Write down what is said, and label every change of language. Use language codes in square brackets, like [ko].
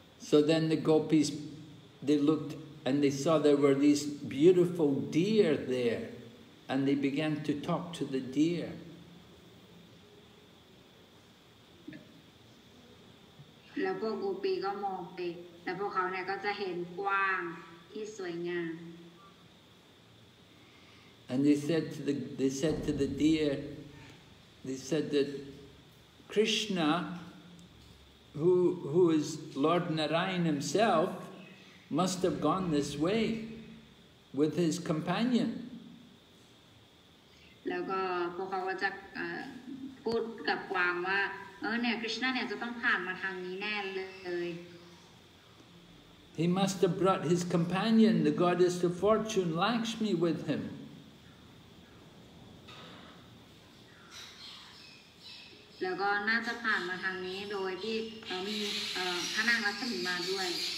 [en] So then the Gopīs, they looked and they saw there were these beautiful deer there, and they began to talk to the deer. แ [th] แล้วพวกกูปีก็มองไปแล้วพวกเขาเนี่ยก็จะเห็นกว้างที่สวยงาม [en] And they said to the deer, they said that Krishna, who is Lord Narayan himself, must have gone this way with his companion. [th] แล้วก็พวกเขาก็จะพูดกับกวางว่าเนี่ยคริชนาเนี่ยจะต้องผ่านมาทางนี้แน่เลย [en] He must have brought his companion, the goddess of fortune, Lakshmi, with him. [th] แล้วก็น่าจะผ่านมาทางนี้โดยที่มีพระนางลักษมีมาด้วย